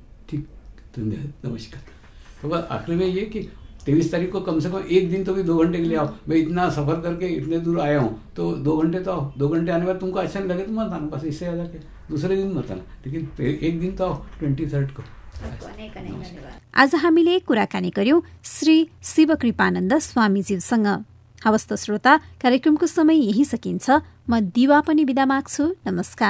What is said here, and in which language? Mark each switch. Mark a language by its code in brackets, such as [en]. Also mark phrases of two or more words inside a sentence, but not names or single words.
[hi] ठीक, धन्यवाद, नमस्कार। तो बस आखिर में ये कि 23 तारीख को कम से कम एक दिन तो भी 2 घंटे के लिए आओ। मैं इतना सफर करके इतने दूर आया हूँ, तो 2 घंटे तो आओ। 2 घंटे आने के बाद तुमको अच्छा नहीं लगे तो मत आना, बस इससे ज़्यादा क्या, दूसरे दिन मत आना, लेकिन एक दिन तो आओ 23 को। [ne] आज हामीले कुराकानी गर्यौं श्री शिवकृपानन्द स्वामीज्यूसँग। हवस् त श्रोता, कार्यक्रमको समय यही सकिन्छ। म दिवा पनि बिदा माग्छु। नमस्कार।